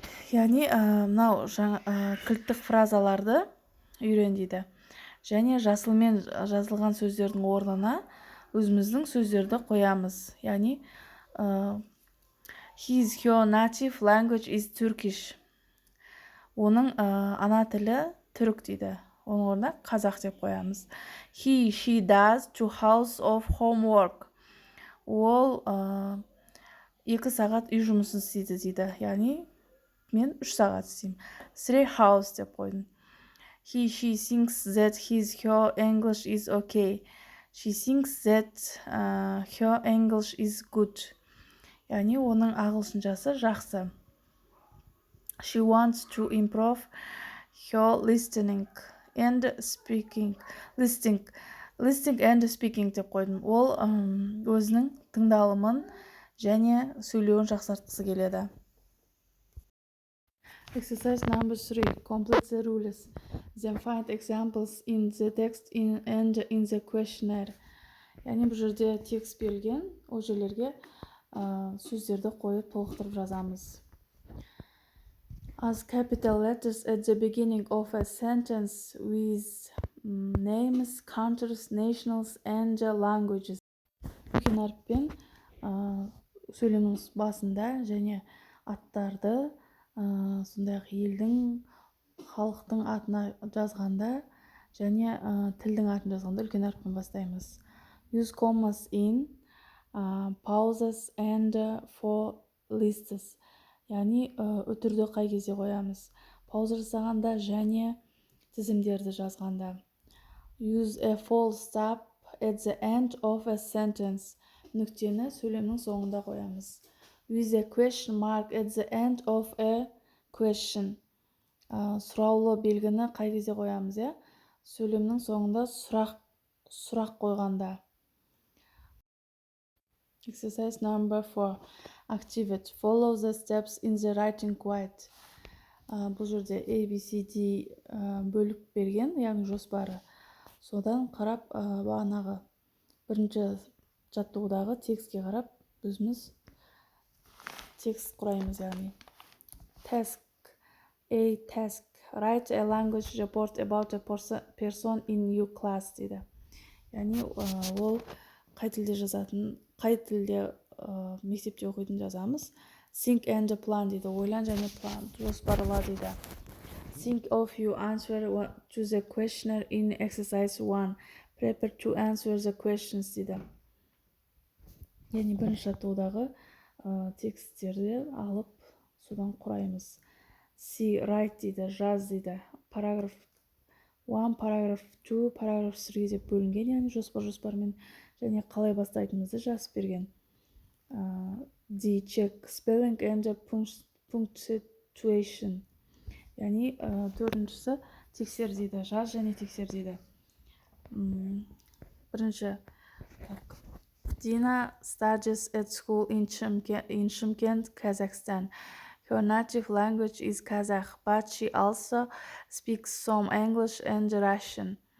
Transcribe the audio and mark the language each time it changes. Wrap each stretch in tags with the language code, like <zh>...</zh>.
<kk>Яғни, мынау кілттік фразаларды үйрен дейді. Және жасылмен жазылған сөздердің орнына өзіміздің сөздерді қоямыз.</kk> <en>Яғни, her native language is Turkish.</en> <kk>Оның ана тілі түрік дейді. Оның орнына қазақ деп қоямыз.</kk> <en>He, she does 2 hours of homework.</en> <kk>Ол 2 сағат үй жұмысын істейді дейді. Яғни мен 3 сағат істеймін.</kk> <en>3 hours</en> <kk>деп қойдым.</kk> <en>He, she thinks that her English is okay. She thinks that her English is good.</en> <kk>Яғни оның ағылшыншасы жақсы.</kk> <en>She wants to improve her listening and speaking. Listening and speaking</en> <kk>деп қойдым. Ол өзінің тыңдалымын және сөйлеуін жақсартқысы келеді.</kk> <en>Exercise number 3. Complete the rules. Then find examples in the text and in the questionnaire.</en> <kk>Яғни бұл жерде текст берілген, ол жерлерге сөздерді қойып толықтырып жазамыз.</kk> <en>As capital letters at the beginning of a sentence with names, countries, nationals and languages.</en> <kk>Үлкен әріппен сөйлемнің басында және аттарды, сондай-ақ елдің, халықтың атына жазғанда және тілдің атын жазғанда үлкен әріппен бастаймыз.</kk> <en>Use commas in, pauses and for lists.</en> <kk>Яғни үтірді қай кезде қоямыз? Пауза жасағанда және тізімдерді жазғанда.</kk> <en>Use a full stop at the end of a sentence.</en> <kk>Нүктені сөйлемнің соңында қоямыз.</kk> <en>Use a question mark at the end of a question.</en> <kk>Сұраулы белгіні қай кезде қоямыз, иә? Сөйлемнің соңында сұрақ қойғанда.</kk> <en>Exercise number 4. Activate. Follow the steps in the writing quiet.</en> <kk>Бұл жерде A, B, C, D бөліп берген, яғни жоспары. Содан қарап, бағанағы бірінші жаттығудағы текстке қарап, өзіміз текст құраймыз, яғни.</kk> <en>Task. A. Task. Write a language report about a person in your class</en> <kk>дейді. Яғни ол қай тілде жазатын, қай тілде мектепте оқитын жазамыз.</kk> <en>Think and plan</en> <kk>дейді. Ойлан және план, жоспарла дейді.</kk> <en>Think of your answer to the questionnaire in exercise 1. Prepare to answer the questions</en> <kk>дейді. Яғни бірінші жаттығудағы тексттерді алып, содан құраймыз.</kk> <en>See, write</en> <kk>дейді, жаз дейді.</kk> <en>Paragraph 1, paragraph 2, paragraph 3</en> <kk>деп бөлінген, яғни жоспармен және қалай бастайтынымызды жазып берген.</kk> <en>D. Check spelling and punctuation.</en> <kk>Яғни төртіншісі тексер дейді, жаз және тексер дейді. Бірінші.</kk> <en>Dina studies at school in Shymkent, Kazakhstan. Her native language is Kazakh, but she also speaks some English and Russian.</en>